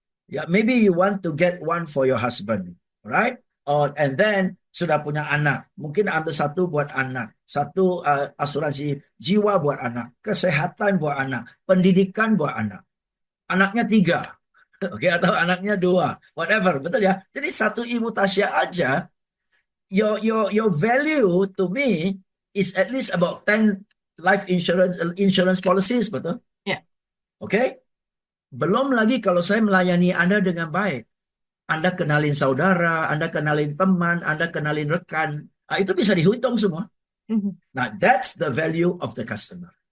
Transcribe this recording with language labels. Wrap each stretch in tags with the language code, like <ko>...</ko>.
<en>Ya, maybe you want to get one for your husband, right?</en> <id>And then sudah punya anak, mungkin ambil satu buat anak, satu asuransi jiwa buat anak, kesehatan buat anak, pendidikan buat anak. Anaknya 3, oke, atau anaknya 2,</id> <en>whatever,</en> <id>betul ya? Jadi satu Ibu Tasya aja,</id> <en>your value to me is at least about 10 life insurance policies,</en> <id>betul? ya. Oke? Belum lagi kalau saya melayani Anda dengan baik. Anda kenalin saudara, Anda kenalin teman, Anda kenalin rekan. Itu bisa dihitung semua. Mhm,</id> <en>Nah, that's the value of the customer.</en>